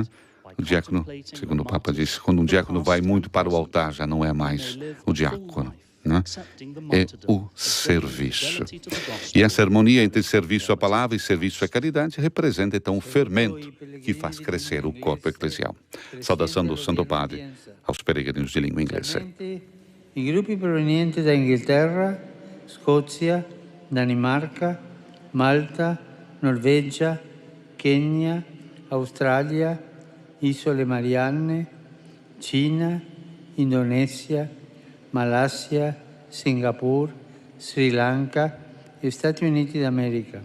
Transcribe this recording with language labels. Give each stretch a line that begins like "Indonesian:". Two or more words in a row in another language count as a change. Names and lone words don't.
Portuguese: O diácono, segundo o Papa disse, quando um diácono vai muito para o altar, já não é mais o diácono, né? É o serviço. E essa harmonia entre serviço à palavra e serviço à caridade representa, então, o fermento que faz crescer o corpo eclesial. Saudação do Santo Padre aos peregrinos de língua inglesa.
Italian: I gruppi provenienti da Inghilterra, Scozia, Danimarca, Malta, Norvegia, Kenya, Australia, Isole Marianne, Cina, Indonesia, Malaysia, Singapore, Sri Lanka e Stati Uniti d'America.